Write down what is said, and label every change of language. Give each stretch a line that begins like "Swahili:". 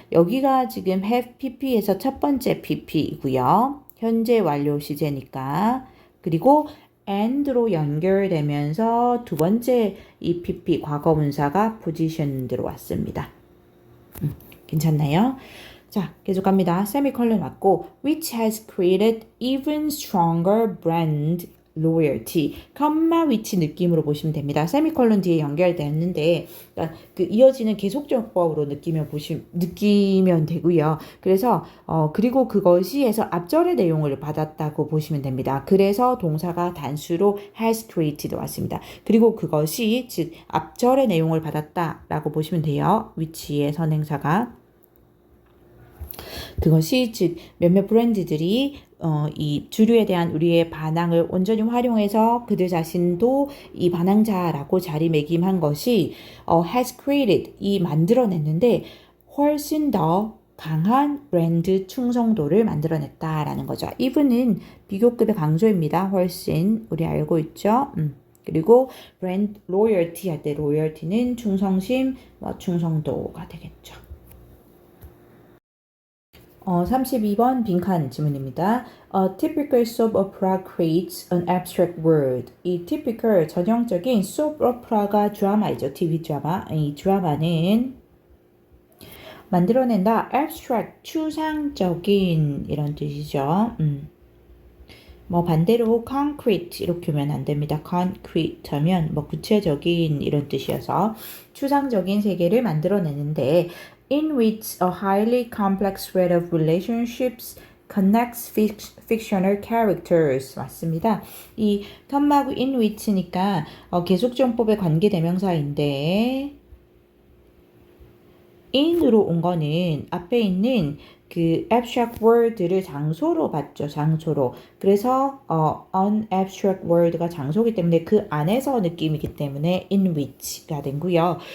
Korean: 여기가 지금 have pp에서 첫 번째 pp이고요. 현재 완료 시제니까 그리고 and로 연결되면서 두 번째 이 pp 과거분사가 position 들어왔습니다. 괜찮나요? 자, 계속 갑니다. 세미콜론 왔고
English: which has created even stronger brand loyalty.
Korean: 컴마 which 느낌으로 보시면 됩니다. 세미콜론 뒤에 연결됐는데 그러니까 그 이어지는 계속적법으로 느끼면 되고요. 그래서 그리고 그것이 해서 앞절의 내용을 받았다고 보시면 됩니다. 그래서 동사가 단수로 has created 왔습니다. 그리고 그것이 즉 앞절의 내용을 받았다라고 보시면 돼요. which의 선행사가 그것이 즉 몇몇 브랜드들이 이 주류에 대한 우리의 반항을 온전히 활용해서 그들 자신도 이 반항자라고 자리매김한 것이
English: has created
Korean: 이 만들어냈는데 훨씬 더 강한 브랜드 충성도를 만들어냈다라는 거죠. even은 비교급의 강조입니다. 훨씬 우리 알고 있죠. 그리고 브랜드 loyalty 할 때 loyalty는 충성심, 충성도가 되겠죠. 32번 빈칸 질문입니다.
English: A typical soap opera creates an abstract world.
Korean: 이 typical 전형적인 soap opera가 드라마이죠. TV 드라마. 이 드라마는 만들어낸다. abstract, 추상적인 이런 뜻이죠. 뭐 반대로 concrete 이렇게 하면 안 됩니다. concrete 하면 뭐 구체적인 이런 뜻이어서 추상적인 세계를 만들어내는데
English: in which a highly complex thread of relationships connects fictional characters.
Korean: 맞습니다. 이 텀하고 in which니까 계속정법의 관계대명사인데 in으로 온 거는 앞에 있는 그 abstract word를 장소로 봤죠. 장소로. 그래서 an abstract word가 장소이기 때문에 그 안에서 느낌이기 때문에 in which가 된고요.